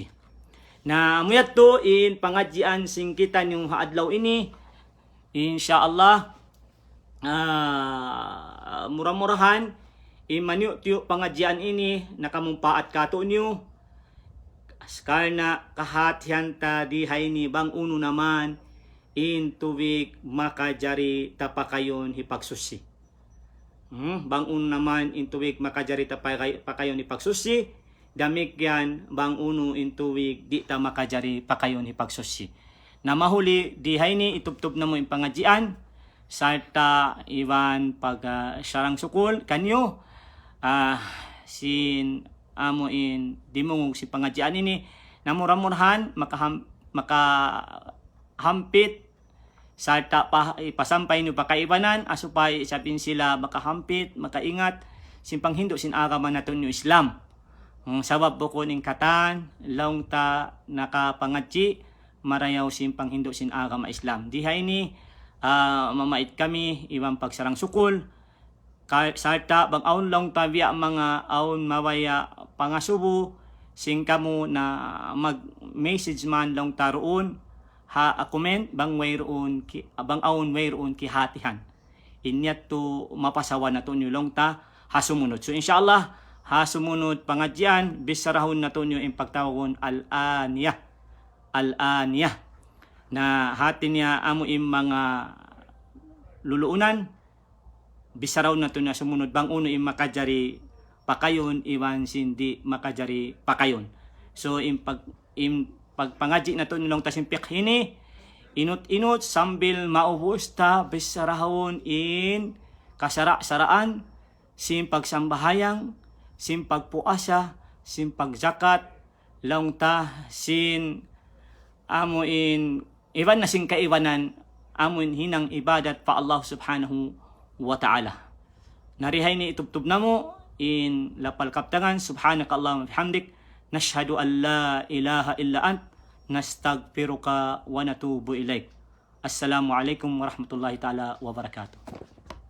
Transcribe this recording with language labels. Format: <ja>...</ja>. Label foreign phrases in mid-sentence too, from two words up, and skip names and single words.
<tsg>Na muyat to in pangadjian sing kita yung haadlaw ini,</tsg> <ar>إن شاء الله</ar> <tsg>murah-murahan imanyo tiyo pangadjian ini nakamumpaat kato niyo karna kahatian ta dihay ni bang uno naman in tubig makajari tapakayon hipagsusi. Bang uno naman in tubig makajari tapakayon hipagsusi, damik yan bang uno in tubig di ta makajari pakayon hipagsusi. Na mahuli dihay ni itubtub na mo in pangadjian sarta iwan pag syarang sukul kanyo sin amo in dimungog si pangadjian ini na muramurhan makahampit sarta ipasampay no pakaibanan asupay isapin sila makahampit makaingat simpang hindo sin agaman naton yung Islam. Sabab bukod ning katan long ta nakapangadji marayaw simpang hindo sin agama Islam. Dihay ni mamait kami iwan pagsarang sukul sarta bang aun long tabia mga aun mawaya pangasubo sing kamo na mag message man long taroon comment bang wayroon bang aun wayroon ki hatihan inyat to mapasawa na to long ta hasumunod. So</tsg> <ar>إن شاء الله</ar> <tsg>hasumunod pangadjian bisarahon na to yung pagtawon al-aniyah na hati niya amo im mga luluunan bisaraw na to na sumunod bang uno im makajari pakayon iwan sindi makajari pakayon. So im pagpangadji na to nilong tasimpik hini inut sambil maubos ta bisarahon in kasara-saraan sim pagsambahayang sim pagpuasa sim pagzakat long ta sin amo in iwan na sing kaiwanan amo in hinang ibadat pa Allah</tsg> <ar>سبحانه وتعالى.</ar> <tsg>Narihay ni itubtub na mo in lapal kaptangan</tsg> <ar>سبحانك اللهم وبحمدك نشهد أن لا إله إلا أنت نستغفرك ونتوب إليك. السلام عليكم ورحمة الله تعالى وبركاته.</ar>